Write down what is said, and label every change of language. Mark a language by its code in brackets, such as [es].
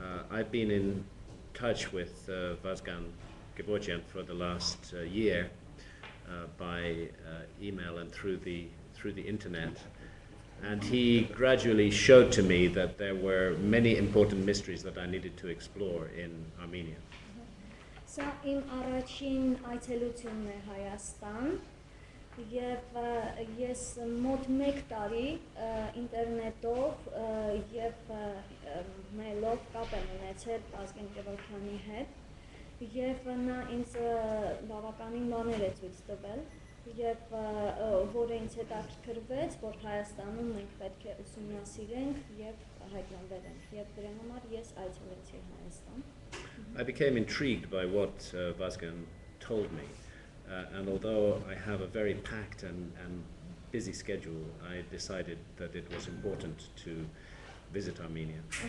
[en] I've been in touch with Vazgan Gevorgyan for the last year by email and through the internet. And he gradually showed to me that there were many important mysteries that I needed to explore in Armenia. [hy] Սա իմ առաջին այցելությունն է Հայաստան և ես մոտ մեկ տարի ինտերնետով և մեյլով կապ եմ ունեցել Վազգեն Գևորգյանի հետ և նա ինձ բավականին բաներ է ցույց տվել և որը ինձ հետաքրքրվեց, որ Հայաստանում մենք պետք է ուսումնասիրենք և հայտնաբերենք և դրա համար ես այցելեցի Հայաստան։ [en] I became intrigued by what Vazgen told me, and although I have a very packed and busy schedule, I decided that it was important to visit Armenia.